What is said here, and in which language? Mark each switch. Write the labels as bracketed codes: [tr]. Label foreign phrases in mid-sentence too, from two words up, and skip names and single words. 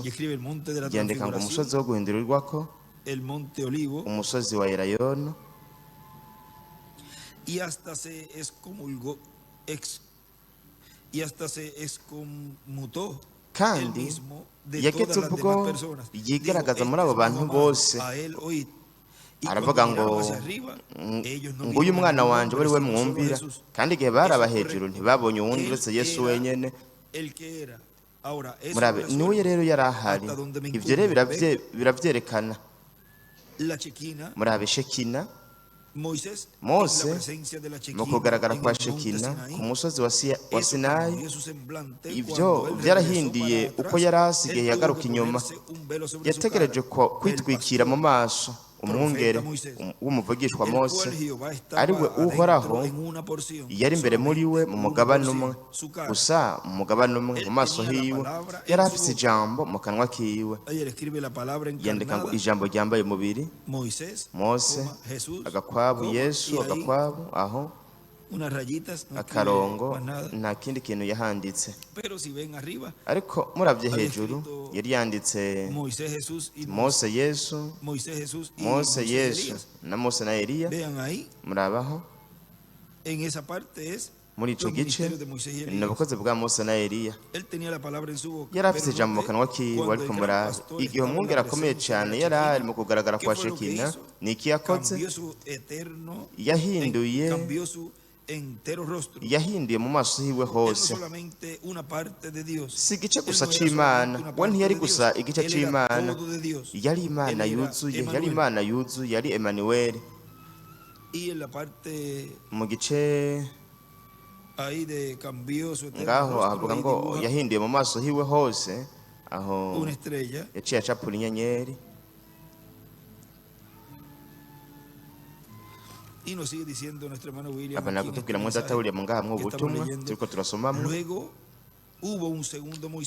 [es] Y escribe el monte de la [rn] yandika ngo [es] transfiguración, [rn] umusozi wo guhindurirwako [es] el monte Olivo, [rn] umusozi wa Elayono [es] y hasta se excomulgó, y hasta se excomutó él [rn] kandi [es] mismo de [rn] yageze [es] todas las [rn] ubwo [es] demás personas. [rn] yigaragaza [es] Dijo, [rn] muri abo [es] "Este es mi [rn] bantu [es] hijo amado, [rn] bose [es] a él oíd." Y [rn] aravuga [es] cuando [rn] ngo [es] miraron hacia arriba, ellos no [rn] nguyu [es] vieron [rn] umwana [es] ningún [rn] wanje [es] hombre, [rn] ari we [es] sino solo a [rn] mwumvira Jesús. kandi igihe baraba [es] Eso es [rn] hejuru [es] correcto. [rn] ntibabonye uwundi [es] Él [rn] uretse Yesu [es] era [rn] wenyene [es] el que era. Ahora, eso [rn] murabe niwe [es] resuelve [rn] rero yari ahari [es] hasta donde me [rn] ivyo rero [es] incumbe. [rn] biravyerekana [es] La Chequina, [rn] murabe Shekina Moisés, Mose [es] en la presencia de la Chequina, [rn] mu kugaragara [es] en [rn] kwa [es] el monte [rn] Shekina Sinaí. ku musozi wa [es] Eso [rn] Sinayi [es] cambió su semblante [rn] ivyo [es] cuando él [rn] byarahindiye [es] regresó para [rn] uko [es] atrás. [rn] yari asigaye [es] Él tuvo [rn] yagaruka [es] que [rn] inyuma [es] ponerse un velo sobre su [rn] yategereje [es] cara. [rn] kwitwikira [es] El [rn] mu [es] pastor [rn] maso umwungere Moisés, w'umuvugishwa [es] el [rn] Mose, [es] cual Jehová [rn] ari we [es] estaba [rn] uhoraho [es] adentro en una porción, [rn] yari imbere muri we mu [es] solamente [rn] mugabane [es] una [rn] umwe [es] porción, su cara. [rn] gusa mu mugabane umwe mu maso hiwe yari afise ijambo mu kanwa kiwe. [es] Ayer escribe la palabra [rn] yandika ngo [es] encarnada, [rn] ijambo ryambaye umubiri, Moisés, Mose, Jesús, agakwabu coma, Yesu, [es] y ahí [rn] agakwabu aho [es] unas rayitas, no escribe [rn] akarongo, [es] más nada. [rn] nta kindi kintu yahanditse. [es] Pero si ven arriba, [rn] ariko muravye hejuru yari yanditse [es] Moisés, Jesús y [rn] Mose Yesu, [es] Moisés, Jesús y [rn] Mose Moisés, Yesu Elías. na Mose na Eliya. [es] Vean ahí, [rn] Murabaho [es] en esa parte es [rn] muri ico [es] los [rn] gice [es] ministerios de Moisés y [rn] ni Elías. ubukozi bwa Mose na Eliya. [es] Él tenía la palabra en su boca. [rn] Yari afise pero ijambo mu note, kanwa kiwe, cuando ariko [es] el gran [rn] murabe [es] pastor [rn] igihe [es] estaba en [rn] umwungere [es] la [rn] akomeye [es] presencia de [rn] cane [es] la [rn] yari ari Shekinah, mu kugaragara [es] ¿qué [rn] kwa [es] fue lo que [rn] Shekina, [es] hizo? [rn] ni iki yakoze? [es] Cambió su eterno, [rn] Yahinduye [es] cambió su entero rostro. Él [rn] yahinduye mu maso hiwe [es] no [rn] hose, [es] solamente una parte de Dios. [rn] si igice [es] Él [rn] gusa [es] no era [rn] c'Imana, [es] solamente una [rn] we [es] parte [rn] ntiyari [es] de [rn] gusa [es] Dios. [rn] igice [es] Él era [rn] c'Imana, [es] todo de Dios. [rn] yari Imana [es] Él era [rn] yuzuye, yari Emmanuel. Imana yuzuye, yari Emanueli. [es] Y en la parte [rn] Mu gice [es] ahí de cambió su eterno [rn] ngaho [es] rostro, [rn] avuga [es] ahí [rn] ngo [es] dibuja [rn] yahinduye mu maso hiwe hose, aho [es] una estrella. [rn] yaciye acapura inyenyeri. [es] Y nos sigue diciendo nuestro hermano William. [rn] abana [es] aquí en este [rn] kutubwira mwe [es] mensaje [rn] data William ngaha mu [es] que estamos [rn] butumwa [es] leyendo. [rn] turiko turasomamwo. [es] Luego hubo un segundo Moisés,